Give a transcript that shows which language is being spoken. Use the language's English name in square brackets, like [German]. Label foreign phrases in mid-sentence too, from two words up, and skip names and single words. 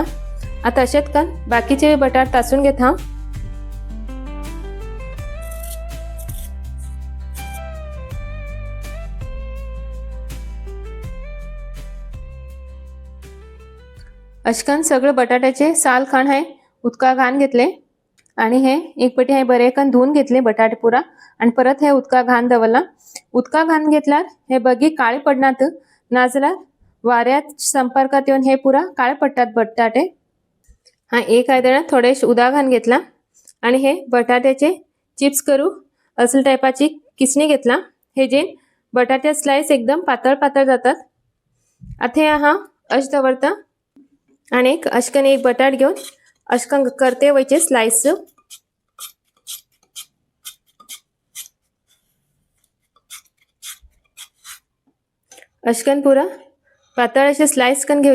[Konkani] आता अशेच कर बाकीचे बटाट तासून घेता. अशकन सगळे बटाट्याचे साल खाण आहे उदका घाण घेतले आणि हे एक पटी हे बरे कन धुवून घेतले बटाटे पुरा आणि परत हे उदका घाण दवरला. उदका घाण घेतल्यार हे बगी काळे पडनात, नाजाल्यार वाऱ्यात संपर्कात येऊन हे पुरा काळे पडतात बटाटे. हा एक आयदनात थोडेशे उदक घालून घेतला आणि हे बटाट्याचे चिप्स करू असले टायपाची किसणी घेतला. हे जे बटाटे स्लाइस एकदम पातळ पातळ जातात. आता हे हा अश दवरता आणि अशकन एक बटाट घेऊन अशकन करते वयचे स्लाइस. अशकन पुरा पातळ असे स्लाइस कन घेवचे.